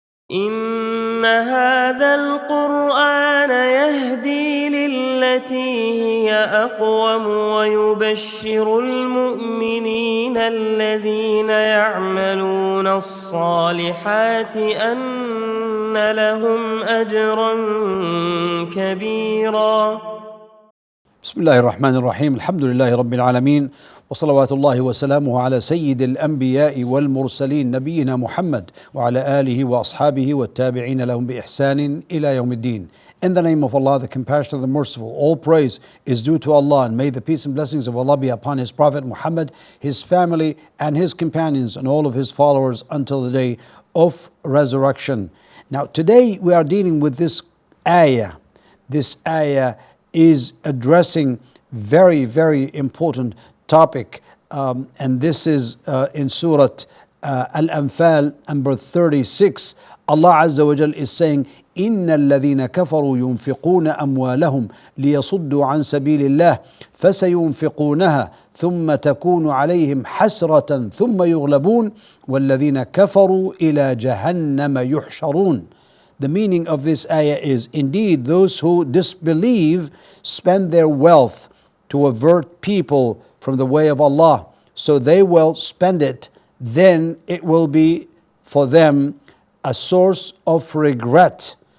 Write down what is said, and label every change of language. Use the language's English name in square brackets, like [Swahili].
[Arabic] إن هذا القرآن يهدي للتي هي أقوم ويبشر المؤمنين الذين يعملون الصالحات أن لهم أجرا كبيرا. بسم الله الرحمن الرحيم. الحمد لله رب العالمين، وصلوات الله وسلامه على سيد الأنبياء والمرسلين نبينا محمد وعلى آله وأصحابه والتابعين لهم بإحسان إلى يوم الدين. [English] In the name of Allah, the compassionate, the merciful, all praise is due to Allah, and may the peace and blessings of Allah be upon His Prophet Muhammad, his family and his companions and all of his followers until the day of resurrection. Now today we are dealing with this ayah. This ayah is addressing very important topic, and this is in Surah Al-Anfal number 36. Allah Azza wa Jal is saying, [Arabic] إن الذين كفروا ينفقون أموالهم ليصدوا عن سبيل الله فسينفقونها ثم تكون عليهم حسرة ثم يغلبون والذين كفروا إلى جهنم يحشرون. [English] The meaning of this ayah is, indeed, those who disbelieve spend their wealth to avert people from the way of Allah. So they will spend it, then it will be for them a source of regret.